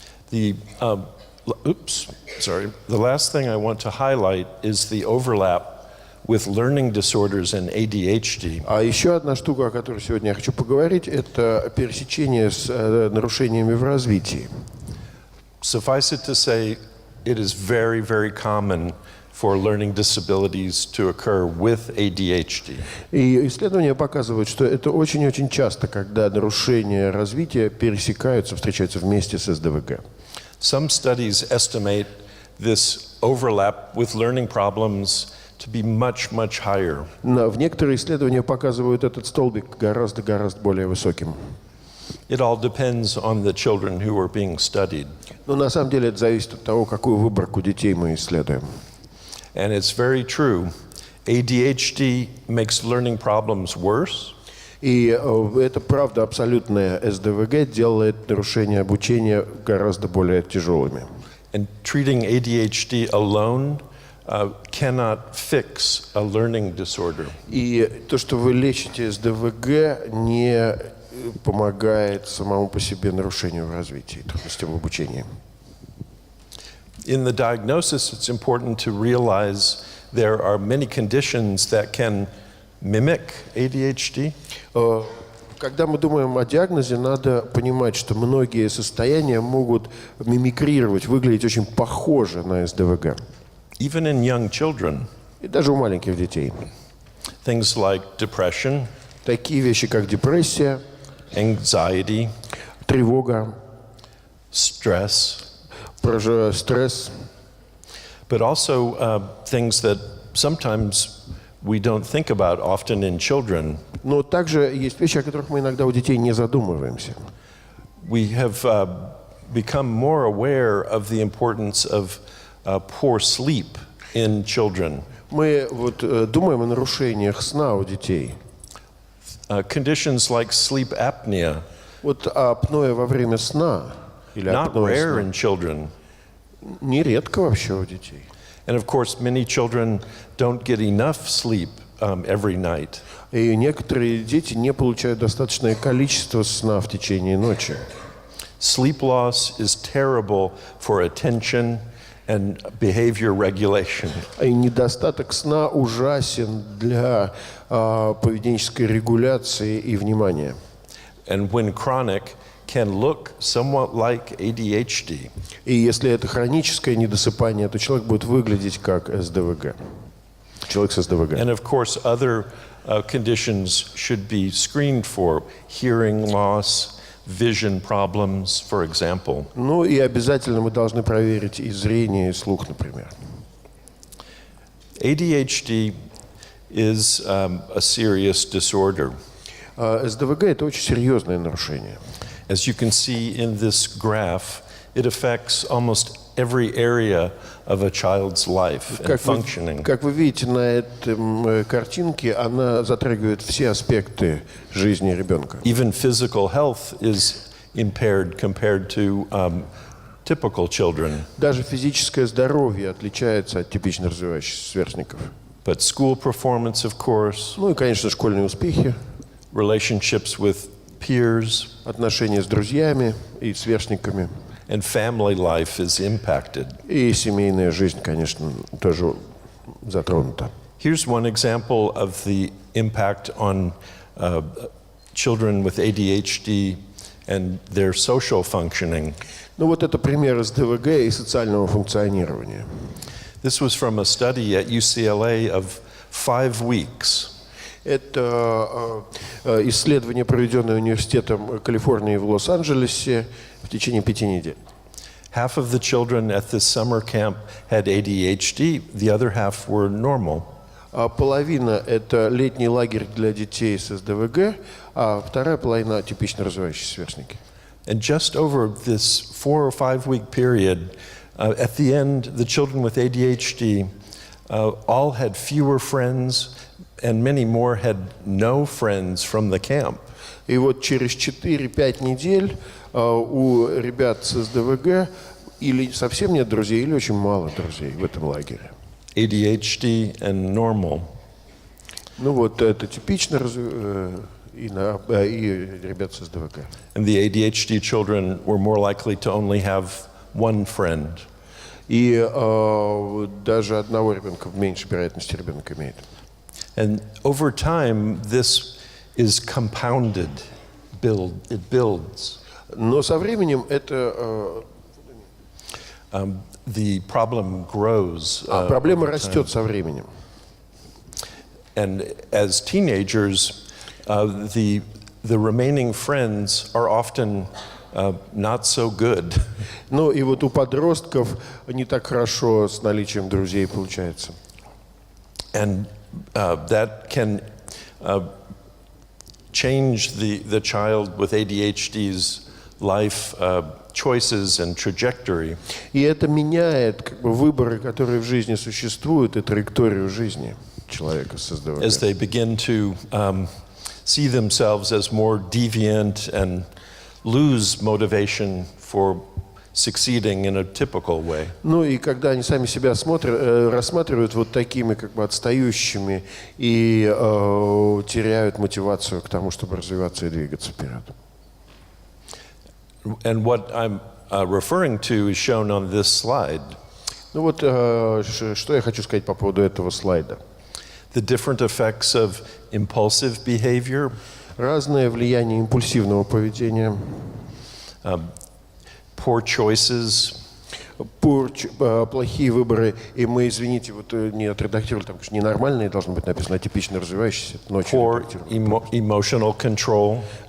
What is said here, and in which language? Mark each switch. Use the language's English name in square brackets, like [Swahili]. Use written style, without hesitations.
[English] The last thing I want to highlight is the overlap with learning disorders and ADHD. [Russian] А еще одна штука, о которой сегодня я хочу поговорить, это пересечение с нарушениями в развитии. [English] Suffice it to say, it is very, very common for learning disabilities to occur with ADHD. [Russian] И исследования показывают, что это очень-очень часто, когда нарушения развития пересекаются, встречаются вместе с СДВГ. [English] Some studies estimate this overlap with learning problems to be much, much higher. [Russian] В некоторые исследования показывают этот столбик гораздо более высоким. [English] It all depends on the children who are being studied. [Russian] Но на самом деле это зависит от того, какую выборку детей мы исследуем. [English] And it's very true. ADHD makes learning problems worse. [Russian] И это правда абсолютная. СДВГ делает нарушения обучения гораздо более тяжелыми. [English] And treating ADHD alone cannot fix a learning disorder. [Russian] И то, что вы лечите СДВГ, не помогает самому по себе нарушению в развитии, трудностям в обучении. [English] In the diagnosis, it's important to realize there are many conditions that can mimic ADHD. [Russian] Когда мы думаем о диагнозе, надо понимать, что многие состояния могут мимикрировать, выглядеть очень похоже на СДВГ. [English] Even in young children. [Russian] И даже у маленьких детей. [English] Things like depression, [Russian] такие вещи, как депрессия, [English] anxiety, [Russian] тревога, [English] stress, [Russian] стресс. [English] But also things that sometimes we don't think about often in children. [Russian] Но также есть вещи, о которых мы иногда у детей не задумываемся. [English] We have become more aware of the importance of poor sleep in children. [Russian] Мы вот думаем о нарушениях сна у детей. [English] Conditions like sleep apnea. [Russian] Вот апноэ во время сна или [English] Not rare in children. [Russian] Нередко вообще у детей. [English] And of course, many children don't get enough sleep every night. [Russian] И некоторые дети не получают достаточное количество сна в течение ночи. [English] Sleep loss is terrible for attention and behavior regulation. [Russian] И недостаток сна ужасен для поведенческой регуляции и внимания. [English] And when chronic, can look somewhat like ADHD. [Russian] И если это хроническое недосыпание, то человек будет выглядеть как СДВГ. Человек с СДВГ. [English] And of course, other conditions should be screened for: hearing loss, vision problems, for example. [Russian] Ну и обязательно мы должны проверить и зрение, и слух, например. [English] ADHD is a serious disorder. [Russian] СДВГ – это очень серьезное нарушение. [English] As you can see in this graph, it affects almost every area of a child's life and functioning. [Russian] Как вы видите на этой картинке, она затрагивает все аспекты жизни ребенка. [English] Even physical health is impaired compared to typical children. [Russian] Даже физическое здоровье отличается от типично развивающихся сверстников. [English] But school performance, of course, [Russian] Ну и, конечно, школьные успехи, [English] relationships with peers, [Russian] отношения с друзьями и сверстниками. [English] and family life is impacted. [Russian] И семейная жизнь, конечно, тоже затронута. [English] Here's one example of the impact on children with ADHD and their social functioning. [Russian] Ну вот это пример СДВГ и социального функционирования. [English] This was from a study at UCLA of 5 weeks. [Russian] Это исследование, проведенное университетом Калифорнии в Лос-Анджелесе в течение 5 недель. [English] Half of the children at this summer camp had ADHD, the other half were normal. [Russian] Половина – это летний лагерь для детей с СДВГ, а вторая половина – типично развивающиеся сверстники. [English] And just over this 4 or 5 week period, at the end, the children with ADHD all had fewer friends, and many more had no friends from the camp. [Russian] И вот через 4-5 недель у ребят с СДВГ или совсем нет друзей, или очень мало друзей в этом лагере. [English] ADHD and normal. [Russian] Ну вот это типично и ребят с СДВГ. [English] And the ADHD children were more likely to only have one friend. [Russian] И даже одного ребенка в меньшей вероятности ребенок имеет. [English] And over time, this is compounded. It builds. [Russian] Но со временем это [English] The problem grows. [Russian] проблема [English] over time. [Russian] растет со временем. [English] And as teenagers, the remaining friends are often not so good. [Russian] Ну и вот у подростков не так хорошо с наличием друзей получается. [English] And that can change the child with ADHD's life choices and trajectory. [Russian] И это меняет как бы выборы, которые в жизни существуют, и траекторию жизни человека с СДВГ. [English] As they begin to see themselves as more deviant and lose motivation for succeeding in a typical way. [Russian] Ну и когда они сами себя рассматривают вот такими как бы отстающими и теряют мотивацию к тому, чтобы развиваться и двигаться вперед. [English] And what I'm referring to is shown on this slide. [Russian] Ну вот что я хочу сказать по поводу этого слайда. [English] The different effects of impulsive behavior, [Russian] Разное влияние импульсивного поведения, [English] poor choices, [Russian] плохие выборы, и мы, извините, вот не отредактировали, там, конечно, ненормальные должно быть написано, а типично развивающиеся, но очень [English] poor [Russian] редактировали. [English] emotional control,